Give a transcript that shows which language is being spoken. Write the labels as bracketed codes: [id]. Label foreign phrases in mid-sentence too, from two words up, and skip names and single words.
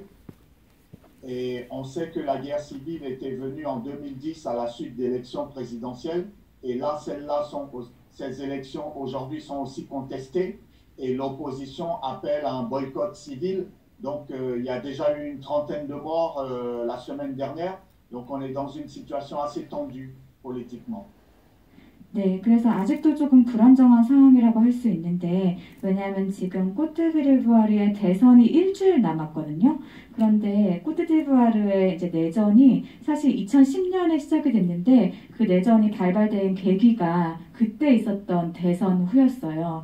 [fr] Et on sait que la guerre civile était venue en 2010 à la suite d'élections présidentielles. Et là, ces élections aujourd'hui sont aussi contestées. Et l'opposition appelle à un boycott civil. Donc il y a déjà eu une 30aine de morts la semaine dernière. Donc on est dans une situation assez tendue politiquement. [ko] 네, 그래서 아직도 조금 불안정한 상황이라고 할 수 있는데 왜냐하면 지금 코트디부아르의 대선이 일주일 남았거든요. 그런데 코트디부아르의 이제 내전이 사실 2010년에 시작이 됐는데 그 내전이 발발된 계기가 그때 있었던 대선 후였어요.